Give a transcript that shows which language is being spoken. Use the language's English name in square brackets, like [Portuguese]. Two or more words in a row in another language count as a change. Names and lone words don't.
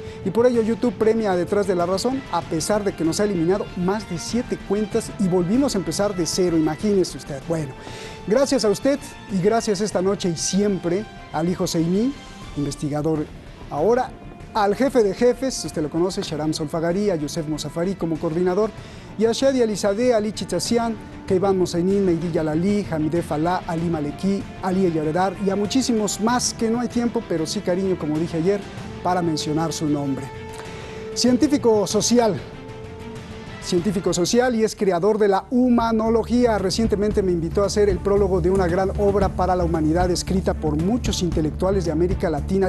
[Spanish] Y por ello YouTube premia a Detrás de la Razón, a pesar de que nos ha eliminado más de 7 cuentas y volvimos a empezar de cero, imagínese usted. Bueno, gracias a usted y gracias esta noche y siempre a Ali Hosseini, investigador ahora, al jefe de jefes, usted lo conoce, Shahram Solfagari, a Yosef Mosafari como coordinador, y a Shadi Alizadeh, Ali Chichazian, Keivan Mosainin, Meidi Yalali, Hamideh Falah, Ali Maleki, Ali Eyaredar, y a muchísimos más que no hay tiempo, pero sí cariño, como dije ayer, para mencionar su nombre. Científico social y es creador de la humanología. Recientemente me invitó a hacer el prólogo de una gran obra para la humanidad escrita por muchos intelectuales de América Latina.